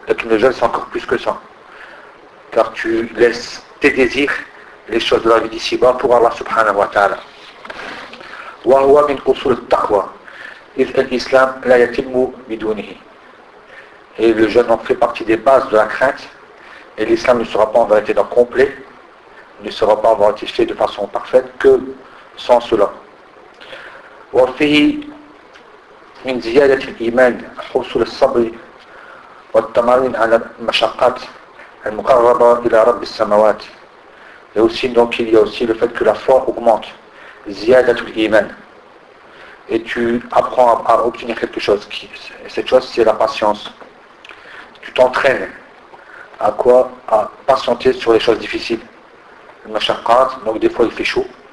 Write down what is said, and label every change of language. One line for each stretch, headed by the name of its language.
French: Donc le jeûne c'est encore plus que ça. Car tu laisses tes désirs, les choses de la vie d'ici-bas pour Allah subhanahu wa ta'ala.
Arabic: وهو من أصول التقوى إذ الإسلام لا يتم بدونه.
French: Et le jeûne en fait partie des bases de la crainte, et l'islam ne sera pas en vérité d'un complet, ne sera pas en vérité fait de façon parfaite que sans cela.
Arabic: وفيه من زيادة الإيمان حصول الصبر والتمرين على المشقات المقربة إلى رب السماوات.
French: Et aussi, donc, il y a aussi le fait que la foi augmente.
Arabic: Ziyadatul iman.
French: Et tu apprends à obtenir quelque chose. Cette chose, c'est la patience. Tu t'entraînes. À quoi? À patienter sur les choses difficiles. Mashaqqat, donc des fois il fait chaud.